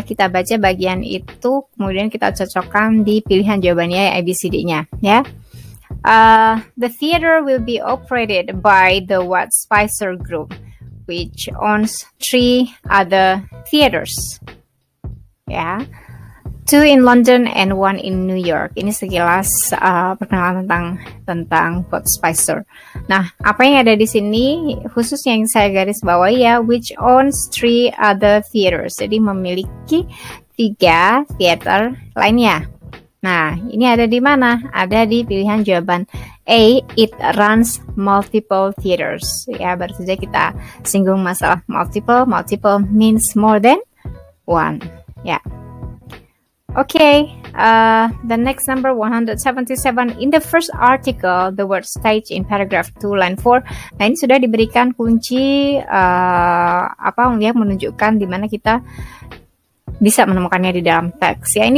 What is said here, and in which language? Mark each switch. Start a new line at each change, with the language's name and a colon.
Indonesian: Kita baca bagian itu, kemudian kita cocokkan di pilihan jawabannya ABCD-nya ya.
English: The theater will be operated by the Watt Spicer Group, which owns 3 other theaters ya. 2 in London and 1 in New York.
Indonesian: Ini sekilas perkenalan tentang Watt Spicer. Nah, apa yang ada di sini khususnya yang saya garis bawahi ya,
English: which owns 3 other theaters.
Indonesian: Jadi memiliki 3 theater lainnya. Nah, ini ada di mana? Ada di pilihan jawaban A,
English: it runs multiple theaters.
Indonesian: Ya, baru saja kita singgung masalah multiple.
English: Multiple means more than one. Ya. Okay, the next number 177. In the first article, the word stage in paragraph 2 line 4.
Indonesian: Nah, ini sudah diberikan kunci yang menunjukkan di mana kita bisa menemukannya di dalam teks ya.